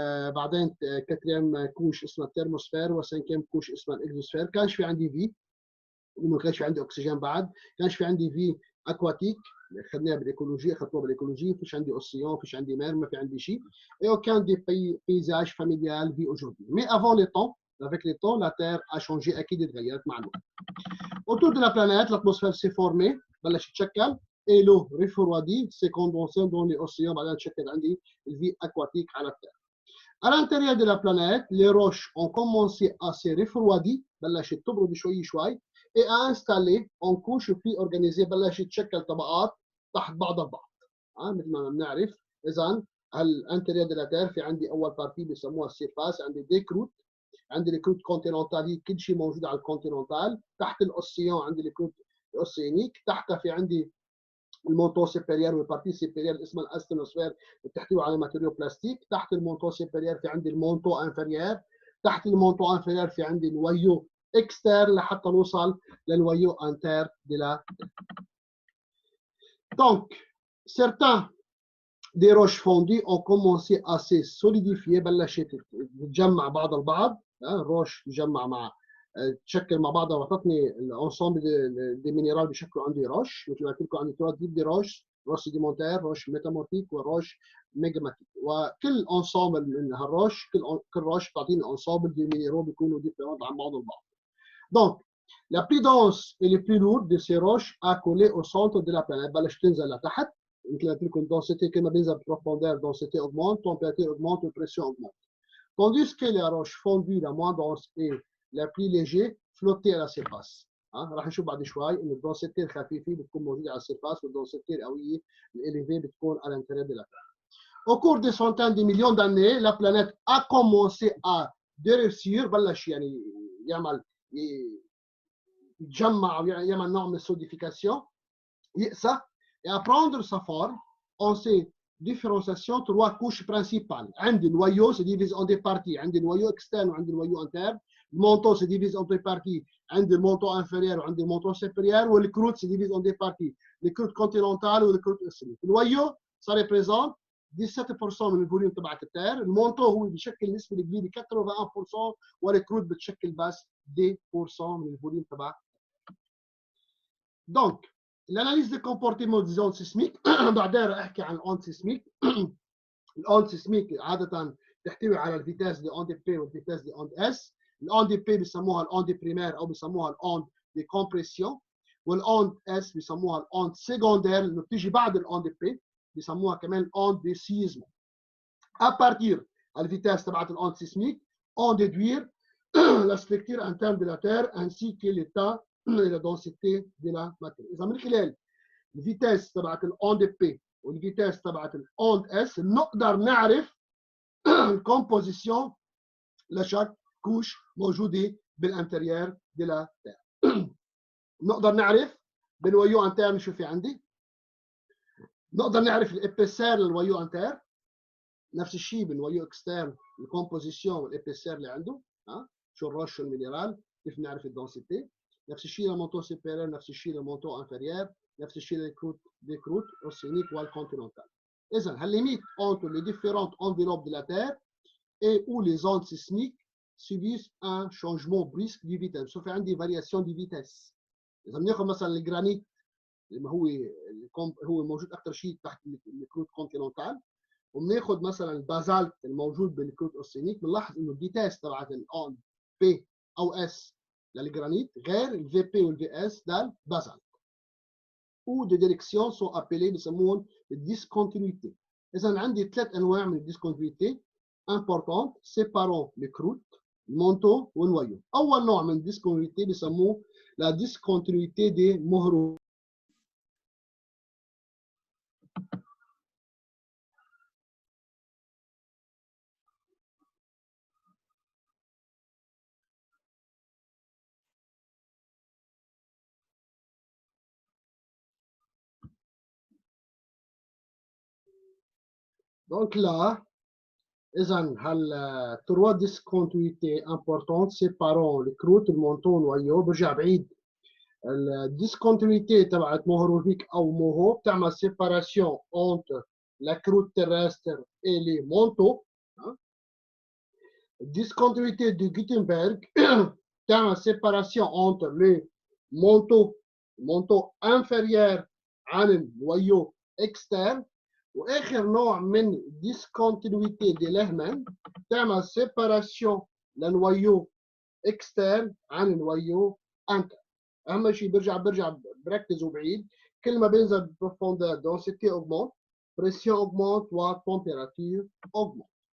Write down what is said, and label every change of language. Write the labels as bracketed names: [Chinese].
[Arabic] بعدين كاتريام كوش اسمها الترموسفير وسنكيم كوش اسمها الاكزوسفير كانش في عندي في وما كانش في عندي اكسجين بعد كانش في عندي في اكواتيك خدناها بالايكولوجي اخذتوها بالايكولوجي فيش عندي اوسيون فيش عندي مير ما في عندي شيء [French] et aucun des paysages familiales vit aujourd'hui mais avant le temps avec le temps la terre a changé [Arabic] اكيد اتغيرت مع الوقت [French] autour de la planète l'atmosphère s'est formée بلش يتشكل et l'eau refroidie s'est condensée dans les océans [Arabic] بعدين تشكل عندي الفي اكواتيك على التير [French] À l'intérieur de la planète, les roches ont commencé à se refroidir, [Arabic] بلشت تبرد شوي شوي, [French] et à installer en couche plus organisée, [Arabic] بلشت تشكل طبقات تحت بعض البعض. مثل ما بنعرف إذا على الانتيريور [French] de la Terre [Arabic] في عندي أول بارتي بسموها السيرفاس, عندي دي كروت, عندي الكروت كونتيننتال, هي كل شيء موجود على الكونتيننتال. تحت الأوسيان عندي الكروت الأوسيانيك, تحتها في عندي المونتو سيبيريور والبارتي سيبيريور اسمها الاستنوسفير بتحتوي على ماتيريال بلاستيك. تحت المونتو سيبيريور في عندي المونتو انفيريور. تحت المونتو انفيريور في عندي الويو اكستر لحتى نوصل للويو انتر دي لا. [French] Donc, certains des roches fondues ont commencé à se solidifier, [Arabic] بلشت تتجمع بعض البعض. الروش تجمع مع تشكل مع بعضها وتعطني الانسومبل دي مينيرال بشكل عندي روش. مثل ما قلت لكم عندي ثلاث تيب دي روش, روش سيديمونتير, روش ميتامورفيك, وروش ميجماتيك. وكل انسومبل من هالروش, كل روش بتعطيني انسومبل دي مينيرال بيكونوا ديفيرنت عن بعض البعض. [French] Donc, la plus dense et les plus lourde de ces roches accolées au centre de la planète, [Arabic] بلشت تنزل لتحت. مثل ما قلت لكم [French] densité كما بينزل بروفوندeur, densité augmente, température augmente, pression augmente. Tandis que les roches fondues la moins dense et la plus légère flottaient à la surface. [Arabic] راح نشوف بعد شوي ان الدنسيتي الخفيفه بتكون موجوده على السيرفاس, والدنسيتي القويه الاليفيه بتكون [French] à l'intérieur de la Terre. Au cours des centaines de millions d'années, la planète a commencé à durcir, [Arabic] بلش يعني يعمل يتجمع ويعمل نوع من السوديفيكاسيون, يقسى, [French] et à prendre sa forme en ces différenciations trois couches principales. عندي الويو se divise en deux parties, عندي الويو externe وعندي الويو interne. المونتو se divise en deux parties, عندي المونتو inférieur وعندي المونتو supérieur. والكروت se divise en deux parties, الكروت continentale والكروت océanique. [Arabic] الويو [French] ça représente [Arabic] 17% من الفوليوم تبعت التير. المونتو هو بشكل نسبه كبيره 81%, والكروت بتشكل بس 10% من الفوليوم تبع. [French] Donc, l'analyse des comportements des ondes sismiques, [Arabic] بعدين راح احكي عن الاوند سيسميك. الاوند سيسميك عاده تحتوي على الفيتاس دي اون دي بي والفيتاس دي اون اس. الاون دي بي بيسموها الاون دي بريمير او بيسموها الاون دي كومبريسيون, والاون اس بيسموها الاون سيكوندير اللي بتيجي بعد الاون دي بي, بيسموها كمان الاون دي سيزمو. [French] à partir [Arabic] الفيتاس تبعت الاوند سيسميك [French] on déduire la structure interne de la Terre ainsi que l'état et la densité de la matière. [Arabic] إذا من خلال الفيتاس تبعت الاوند بي والفيتاس تبعت الاوند اس نقدر نعرف الكومبوزيسيون لشك كوش موجوده بالانتريير دي لا تير. نقدر نعرف بالويو انترن شو في عندي, نقدر نعرف الابيسير للويو انتر, نفس الشيء بالويو اكسترن الكومبوزيسيون والابيسير اللي عنده, شو الروش شو المينيرال, كيف نعرف الدنسيتي. نفس الشيء للمونتو سوبيريور, نفس الشيء للمونتو انفيريور, نفس الشيء للكروت دي كروت اوسينيك والكونتيننتال. [French] إذا la limite entre les différentes enveloppes de la Terre et où les ondes sismiques subissent un changement brusque du vitesse. [Arabic] سوف عندي [French] variation de vitesse. [Arabic] إذا بناخذ مثلا الجرانيت اللي هو موجود أكثر شيء تحت الكروت كونتيننتال, وبناخذ مثلا البازالت الموجود بالكروت اوسينيك, بنلاحظ إنه الفيتاس تبعت الأون بي أو اس للجرانيت غير الفي بي والفي اس للبازالت. [French] ou de direction sont appelés [Arabic] بيسموهم الديسكونتينيتي. إذا عندي ثلاث أنواع من الديسكونتينيتي [French] importante séparant les croûtes, [Arabic] المونتو والويو. أول نوع من الديسكونتينيتي بيسموه [French] la discontinuité des [Arabic] مهرو. [French] Donc là, إذا هالتروا ديسكونتينيتي importante séparant les croûtes, [Arabic] المونتو والويو. برجع بعيد, الديسكونتينيتي تبعت مهروفيك أو موهو بتعمل [French] séparation entre la croûte terrestre et les manteaux. Discontinuité de Gutenberg تعمل séparation entre le manteau inférieur عن الويو externe. [Arabic] واخر نوع من [French] discontinuité de Lehman [Arabic] تعمل séparation للويو externe عن الويو interne. اهم شيء برجع بركزوا بعيد, كل ما بينزل بروفوندeur [French] densité augmente, pression augmente, [Arabic] و température augmente.